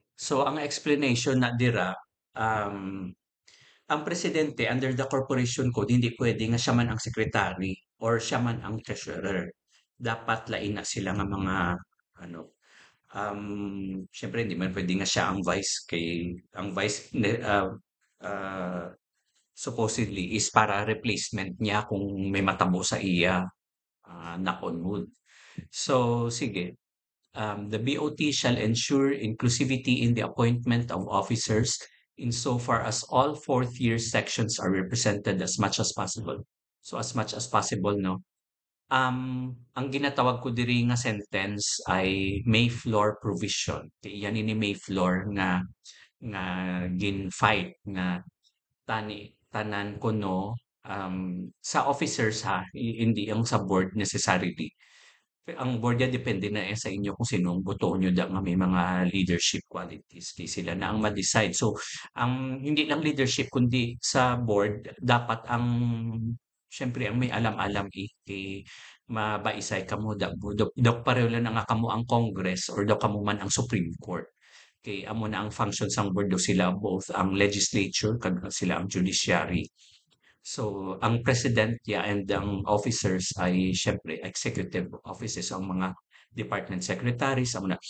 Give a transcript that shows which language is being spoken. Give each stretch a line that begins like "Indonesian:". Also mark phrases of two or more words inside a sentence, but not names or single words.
Hiligaynon: So ang explanation na dira, um, ang presidente
English: under the corporation code
Hiligaynon: hindi pwede nga siya man ang secretary or siya man ang treasurer. Dapat lain na sila nga mga ano, siyempre hindi man pwede nga siya ang vice kay ang
English: vice supposedly is
Hiligaynon: para replacement niya kung may matabo sa iya,
English: knock on wood. So sige, the BOT shall ensure inclusivity in the appointment of officers insofar as all fourth-year sections are represented as much as possible. So as much as possible, no?
Hiligaynon: Ang ginatawag ko diri nga sentence ay Mayflower provision. Kay yan ini Mayflower nga gin-fight nga tanan kuno sa officers ha, hindi ang sa board necessarily. Ang board niya depende na sa inyo kung sinong boto nyo nga may mga leadership qualities. Di sila na ang ma-decide. So, ang hindi lang leadership kundi sa board, dapat ang syempre ang may alam-alam mabaisay kamo daw pareho lang nga kamo ang Congress or daw kamo man ang Supreme Court. Kay amo na ang function sang board daw sila both ang legislature kag sila ang judiciary.
English: So, ang president and ang officers ay siyempre executive offices ang mga department secretaries amo na.